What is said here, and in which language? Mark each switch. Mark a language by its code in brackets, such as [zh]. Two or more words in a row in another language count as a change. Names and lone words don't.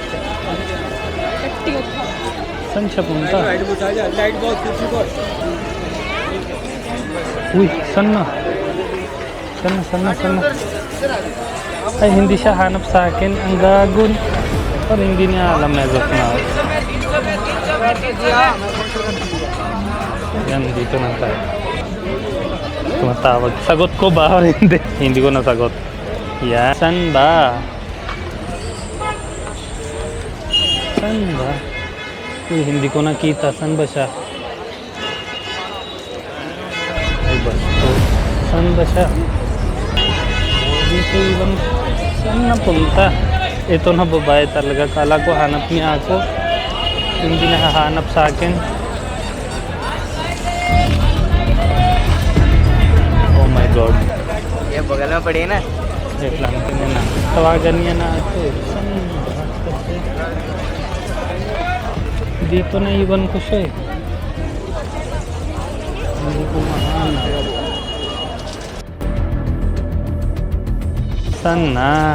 [tl] Saan siya punta? Uy, saan na? Ay, hindi siya hanap sa akin. Ang gagon. Parang hindi niya alam [en] as of now. [tl] Yan, dito na tayo. Tumatawag. Sagot ko ba o hindi? Hindi ko nasagot. Yan. Saan ba? Uy, hindi ko nakita. Saan ba siya? Ay, basto. Saan ba siya? Dito ibang... Saan napunta? Ito na babae talaga. Kala ko hanap niya ako. Hindi nakahanap sa akin. [en] Oh my God. [hi] ये बगल में पड़ी है ना [tl] Wait lang, tingnan na. Tawagan niya na ako eh. Saan ba? Kasi... Dito na iwan ko siya eh. Hindi ko mahanap. Saan na?